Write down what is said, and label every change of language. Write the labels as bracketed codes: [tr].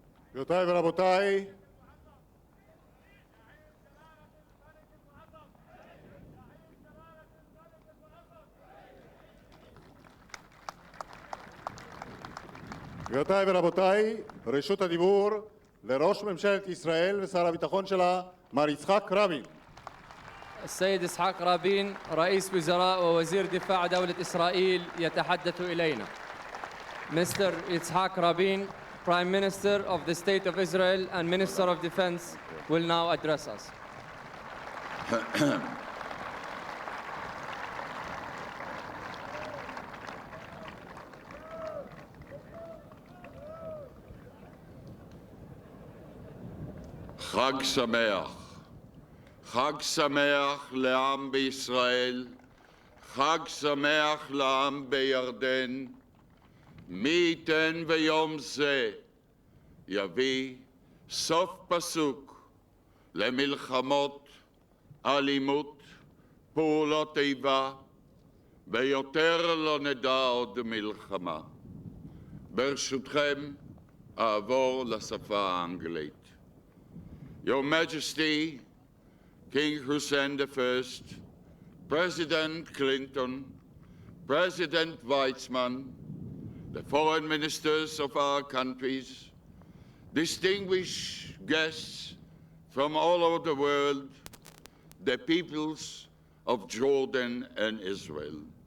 [he] גבירותיי ורבותיי, גבירותיי ורבותיי, רשות הדיבור לראש ממשלת ישראל ושר הביטחון שלה, מר יצחק רבין. [ar] السيد إسحاق رابين رئيس وزراء ووزير دفاع دولة إسرائيل يتحدث إلينا. [en] Mr. Yitzhak Rabin, Prime Minister of the State of Israel and Minister of Defense, will now address us. [he] חג שמח. חג שמח לעם בישראל, חג שמח לעם בירדן. מי ייתן ויום זה יביא סוף פסוק למלחמות, אלימות, פעולות איבה, ויותר לא נדע עוד מלחמה. ברשותכם, אעבור לשפה האנגלית. [en] Your Majesty, King Hussein I, President Clinton, President Weizmann, the foreign ministers of our countries, distinguished guests from all over the world, the peoples of Jordan and Israel.